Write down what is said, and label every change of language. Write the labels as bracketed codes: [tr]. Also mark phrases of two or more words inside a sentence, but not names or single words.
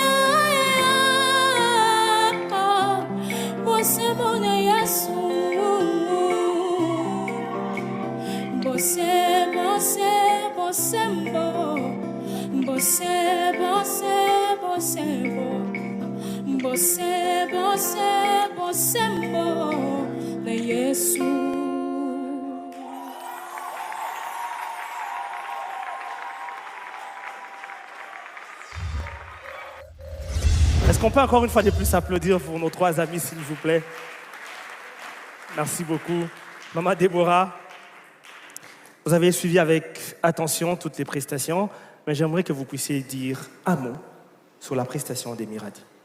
[ln] Bosemo na Yesu Bose, bose, bosembo Bose, bose, bosembo Bose, bose, bosembo Na Yesu [fr] Est-ce qu'on peut encore une fois de plus applaudir pour nos trois amis, s'il vous plaît? Merci beaucoup. Maman Déborah, vous avez suivi avec attention toutes les prestations, mais j'aimerais que vous puissiez dire un mot sur la prestation des Miradi.